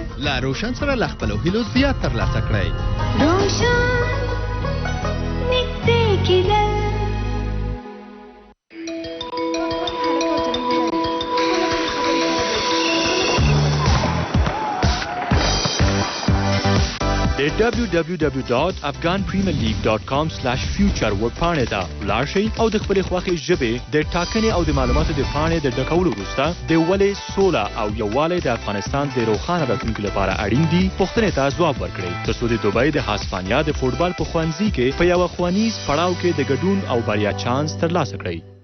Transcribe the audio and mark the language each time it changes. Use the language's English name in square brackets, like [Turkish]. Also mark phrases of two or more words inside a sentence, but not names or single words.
[Pashto] له روشن سره له خپلو هیلو زیات ترلاسه کړئ. روشن نږدې کېدل. د www.afghanpremierleague.com/future وebپاڼې ته ولاړ شئ او د خپلې خوښې ژبې د ټاکنې او د معلوماتو د پاڼې د ډکولو وروسته د ولې سوله او یووالی د افغانستان د روښانه راتلونکي لپاره اړین دي پوښتنې ته ځواب ورکړئ، ترڅو د دوبۍ د هاسپانیا د فوټبال په ښوونځي کې په یوه ښوونیز پړاو کې د ګډون او بریا چانس ترلاسه کړئ.